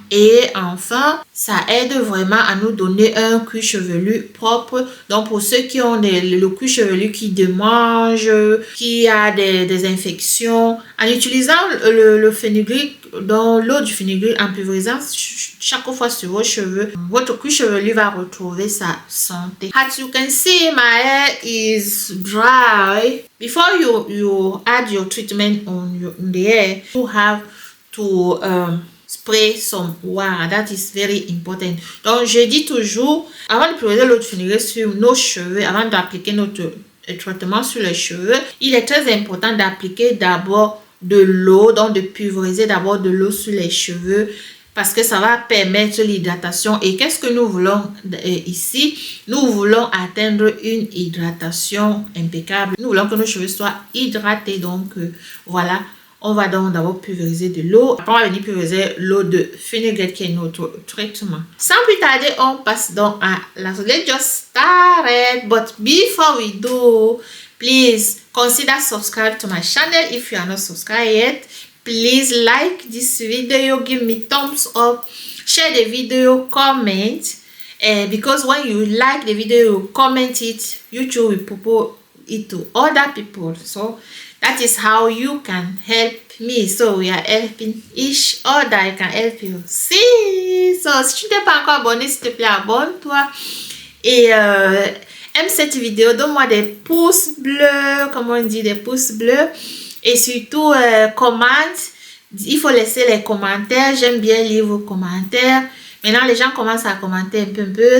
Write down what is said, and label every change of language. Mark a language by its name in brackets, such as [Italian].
[French] Et enfin, ça aide vraiment à nous donner un cuir chevelu propre. Donc pour ceux qui ont le cuir chevelu qui démange, qui a des infections, en utilisant le fenugreek, dans l'eau du fenugreek en pulvérisant chaque fois sur vos cheveux, votre cuir chevelu va retrouver sa santé. [English] As you can see, my hair is dry. Before you add your treatment on the hair, you have to spray some water. That is very important. Donc je dis toujours, avant de pulvériser l'eau de fenugreek sur nos cheveux, avant d'appliquer notre traitement sur les cheveux, il est très important d'appliquer d'abord de l'eau, donc de pulvériser d'abord de l'eau sur les cheveux, parce que ça va permettre l'hydratation. Et qu'est-ce que nous voulons ici? Nous voulons atteindre une hydratation impeccable. Nous voulons que nos cheveux soient hydratés. Donc voilà, on va donc d'abord pulvériser de l'eau. Après, on va venir pulvériser l'eau de fenugreek qui est notre traitement. Sans plus tarder, on passe donc à la... Let's just start it. But before we do, please consider subscribe to my channel if you are not subscribed yet. Please like this video, give me thumbs up, share the video, comment, because when you like the video, you comment it, YouTube will propose it to other people. So that is how you can help me. So we are helping each other. I can help you. See. [French] So si tu n'es pas encore abonné, s'il te plaît, abonne-toi et aime cette vidéo. Donne-moi des pouces bleus, comment on dit, des pouces bleus. Et surtout, commente. Il faut laisser les commentaires. J'aime bien lire vos commentaires. Maintenant, les gens commencent à commenter un peu.